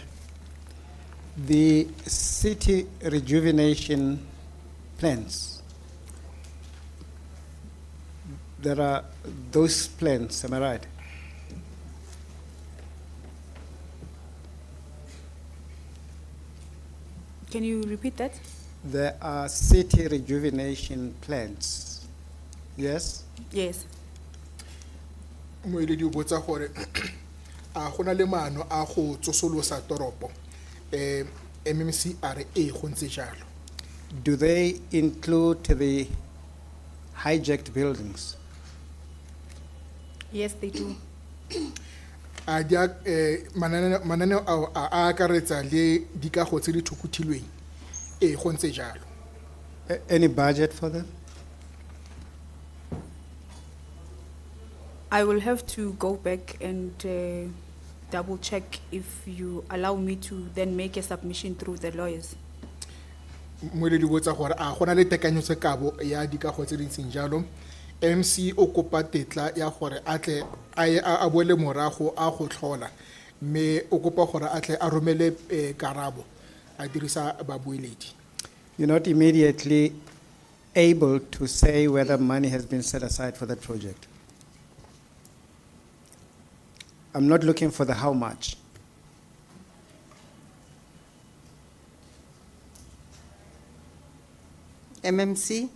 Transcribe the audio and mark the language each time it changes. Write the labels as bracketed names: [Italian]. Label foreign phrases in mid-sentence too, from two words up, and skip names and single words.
[English] The city rejuvenation plans, there are those plans, am I right? Can you repeat that? There are city rejuvenation plans, yes? Yes. [Tswana] Moeledi o botsa gore a gona le maano a go tsosolosa toropo MMC are go ntse jalo. [English] Do they include the hijacked buildings? Yes, they do. [Tswana] A dia mananeo ao a akaretsa le dikago tse di thukuthilweng go ntse jalo. [English] Any budget for them? I will have to go back and double check if you allow me to then make a submission through the lawyers. [Tswana] Moeledi o botsa gore a gona le tekanyetsokabo ya dikago tse di ntseng jalo. MC o kopa tetla ya gore atle a boele morago a go tlhola mme o kopa gore atle a romele karabo a dirisa babueledi. [English] You're not immediately able to say whether money has been set aside for that project? I'm not looking for the how much. MMC,